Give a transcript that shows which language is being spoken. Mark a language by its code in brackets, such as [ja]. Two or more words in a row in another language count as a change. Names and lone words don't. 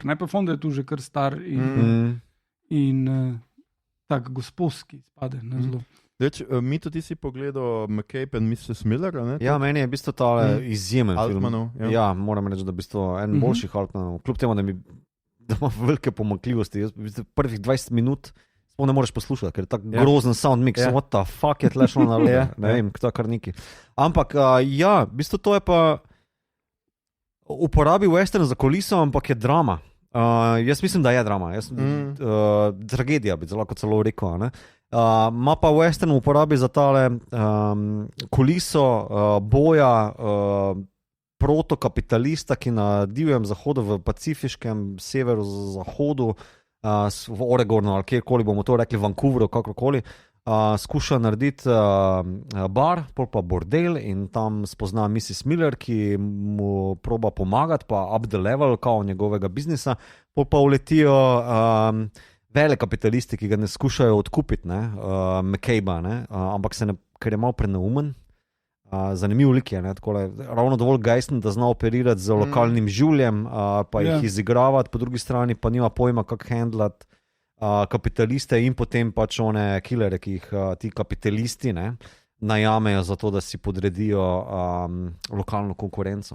[sl] Pa Fonda je tu že kar star in tak gospodski spade na zelo. Mito, ti si pogledal McCabe and Mrs. Miller, ne? Ja, meni je v bistvu tale izjemen Altmanov, film. Ja, moram reči, da je v bistvu en boljših Altmanov. Kljub temu, da ima velike pomanjkljivosti. Jaz prvih 20 minut ne moreš poslušati, ker je tak grozen [en] sound mix. What the fuck [sl] je tlešlo na robe? Ne vem, kdo kar neki. Ampak ja, v bistvu to je pa uporabi western za kuliso, ampak je drama. Jaz mislim, da je drama. Tragedija bi lahko celo rekel, ne? Ma pa western uporabi za tale kuliso boja protokapitalista, ki na divjem zahodu, v pacifiškem severu zahodu, v Oregonu ali kjerkoli bomo to rekli, Vancouveru, kakorkoli, skuša narediti bar, pol pa bordel in tam spozna Mrs. Miller, ki mu proba pomagati, pa [en] up the level [sl] kao njegovega biznisa, pol pa uletijo vele kapitalisti, ki ga ne skušajo odkupiti, McCabe, ampak ker je malo preneumen, zanimiv lik je, ravno dovolj gejsten, da zna operirati z lokalnim življem, pa jih izigravati, po drugi strani pa nima pojma, kako handlati kapitaliste in potem pač one killere, ki jih ti kapitalisti najamejo za to, da si podredijo lokalno konkurenco.